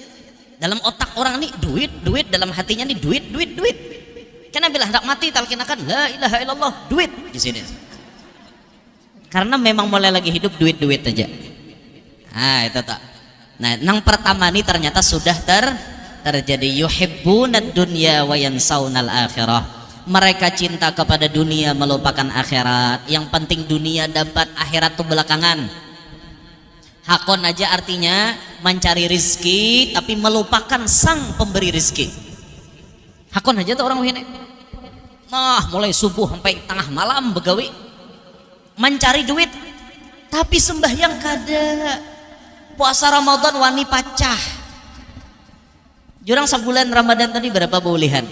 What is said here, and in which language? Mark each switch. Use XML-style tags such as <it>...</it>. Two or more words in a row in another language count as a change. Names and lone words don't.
<bjn>Dalam otak orang nih duit, dalam hatinya nih duit. Karena bila hendak mati talkinakan</bjn> <ar>لا إله إلا الله,</ar> <bjn>duit di sini. Karena memang mulai lagi hidup duit aja. Itu tak. Nah, nang pertama nih ternyata sudah terjadi</bjn> <ar>يحبون الدنيا و ينسون الآخرة.</ar> <bjn>Mereka cinta kepada dunia melupakan akhirat. Yang penting dunia dapat, akhirat tuh belakangan. Hakon aja artinya mencari rizki tapi melupakan sang pemberi rizki. Hakon aja tuh orang ini. Mulai subuh sampai tengah malam begawi mencari duit tapi sembahyang kada. Puasa Ramadan wani pacah. Jurang sebulan Ramadan tadi berapa bolehan?</bjn>